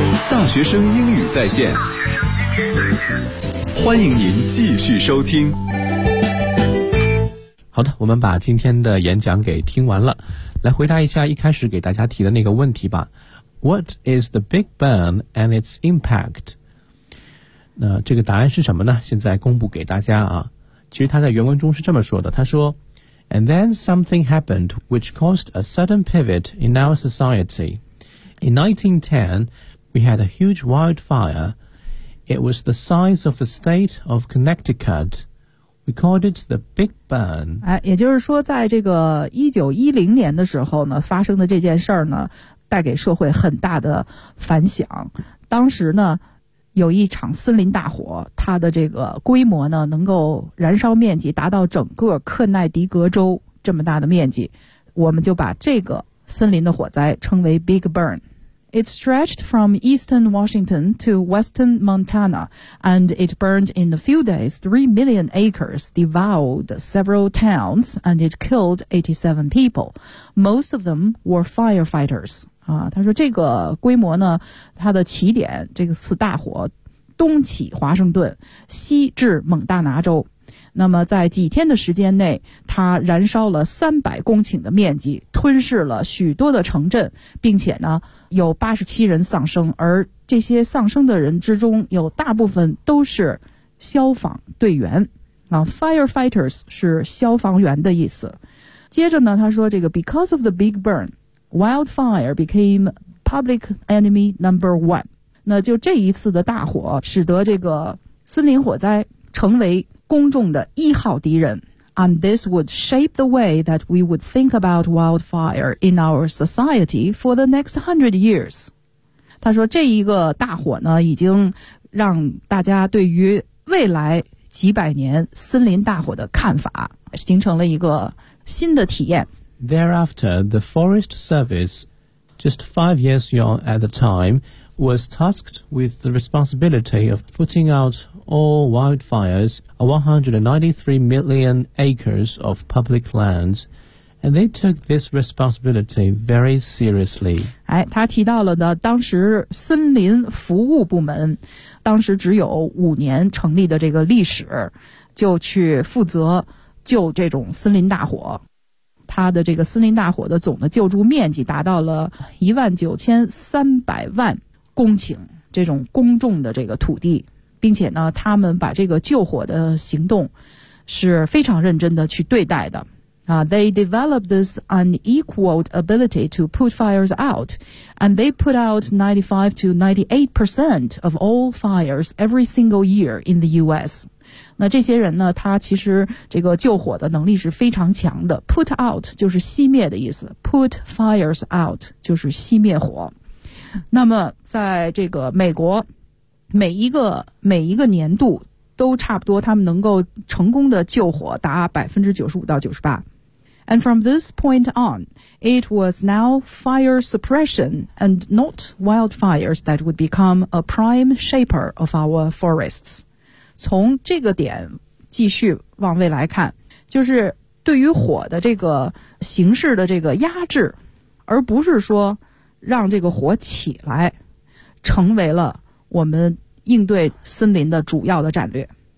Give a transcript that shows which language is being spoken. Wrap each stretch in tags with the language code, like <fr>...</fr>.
<zh>大学生英语在线，欢迎您继续收听。好的，我们把今天的演讲给听完了，来回答一下一开始给大家提的那个问题吧。</zh> <en>What is the Big Burn and its impact?</en> <zh>那这个答案是什么呢？现在公布给大家啊。其实他在原文中是这么说的，他说</zh> <en>And then something happened which caused a sudden pivot in our society. In 1910, we had a huge wildfire. It was the size of the state of Connecticut. We called it the Big Burn.</en> <zh>也就是说在这个1910年的时候呢，发生的这件事儿呢，带给社会很大的反响。当时呢有一场森林大火，它的这个规模呢能够燃烧面积达到整个克奈迪格州这么大的面积，我们就把这个森林的火灾称为 Big Burn.</zh> <en>It stretched from eastern Washington to western Montana and it burned in a few days 3 million acres, devoured several towns and it killed 87 people. Most of them were firefighters.</en> <zh>他说这个规模呢，它的起点，这个次大火，东起华盛顿，西至蒙大拿州。那么在几天的时间内，它燃烧了300公顷的面积，吞噬了许多的城镇，并且呢，有87人丧生，而这些丧生的人之中，有大部分都是消防队员。 Firefighters 是消防员的意思。接着呢，他说这个</zh> <en>because of the big burn,Wildfire became public enemy number one.</en> <zh>那就这一次的大火使得这个森林火灾成为公众的一号敌人。</zh> <en>And this would shape the way that we would think about wildfire in our society for the next 100 years.</en> <zh>他说这一个大火呢已经让大家对于未来几百年森林大火的看法形成了一个新的体验。</zh> <en>Thereafter, the Forest Service, just 5 years young at the time, was tasked with the responsibility of putting out all wildfires on 193 million acres of public lands, and they took this responsibility very seriously.</en> <zh>他提到了的当时森林服务部门，当时只有五年成立的这个历史，就去负责救这种森林大火。它的这个森林大火的总的救助面积达到了19300万公顷，这种公众的这个土地，并且呢，他们把这个救火的行动是非常认真的去对待的。</zh> <en>They developed this unequaled ability to put fires out, and they put out 95% to 98% of all fires every single year in the U.S.</en> <zh>那这些人呢，他其实这个救火的能力是非常强的。 Put out 就是熄灭的意思， put fires out 就是熄灭火。那么在这个美国，每一个年度都差不多，他们能够成功的救火达95%到98%。</zh> <en>And from this point on, it was now fire suppression and not wildfires that would become a prime shaper of our forests.</en> <zh>从这个点继续往未来看，就是对于火的这个形式的这个压制，而不是说让这个火起来，成为了我们应对森林的主要的战略。</zh>